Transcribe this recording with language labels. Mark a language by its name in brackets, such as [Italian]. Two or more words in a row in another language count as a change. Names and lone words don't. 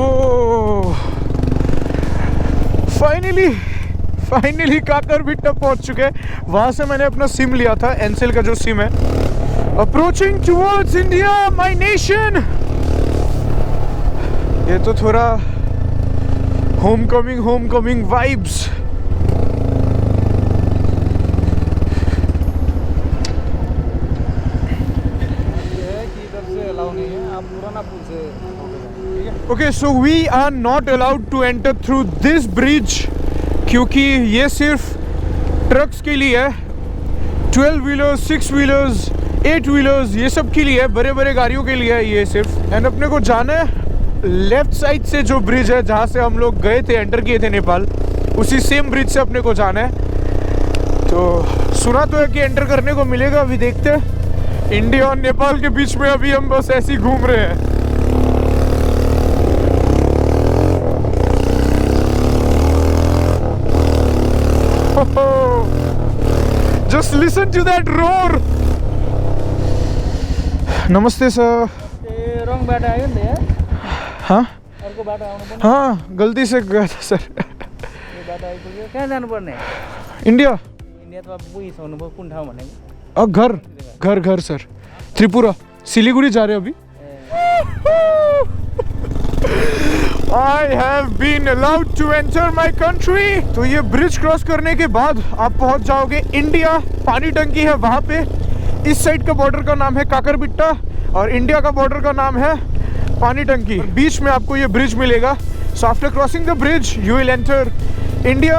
[Hindi] वो फाइनली काकरबिट्टा पहुंच चुके हैं। वहां से मैंने अपना सिम लिया था, एनसेल का जो सिम है। [English] approaching towards India my nation. [Hindi] ये तो थोड़ा [English] homecoming vibes. [Hindi] Okay, so we are not allowed to enter through this bridge क्योंकि ये सिर्फ ट्रक्स के लिए है। 12 व्हीलर्स, 6 व्हीलर्स, 8 व्हीलर्स, ये सब के लिए है, बड़े बड़े गाड़ियों के लिए है ये सिर्फ। एंड अपने को जाना है [English] left side [Hindi] से जो ब्रिज है जहाँ से हम लोग गए थे, एंटर किए थे नेपाल, उसी [English] same bridge [Hindi] से अपने को जाना है। तो सुना तो है कि एंटर करने को मिलेगा, अभी देखते हैं। इंडिया और नेपाल के बीच में अभी हम बस ऐसे ही घूम रहे हैं। [English] Just listen to that roar. [Hindi] नमस्ते सर। [Nepali] रॉन्ग बाटो आयो नि त यार। हाँ अर्को बाटो आउनु पर्ने। [Hindi] हाँ गलती से गया था सर। [Nepali] यो बाटो आइपुग्यो। कहाँ जानुपर्ने? इंडिया। इन्डिया त अब पुगिसक्नु भयो। कुन ठाउँ भनेको? [Hindi] घर सर, त्रिपुरा, सिलीगुड़ी जा रहे अभी। [English] I have been allowed to enter my country। [Hindi] तो ये ब्रिज क्रॉस करने के बाद आप पहुंच जाओगे इंडिया। पानी टंकी है वहां पे। इस साइड का बॉर्डर का नाम है काकरबिट्टा और इंडिया का बॉर्डर का नाम है पानी टंकी। बीच में आपको ये ब्रिज मिलेगा। [English] So after crossing the bridge you will enter India.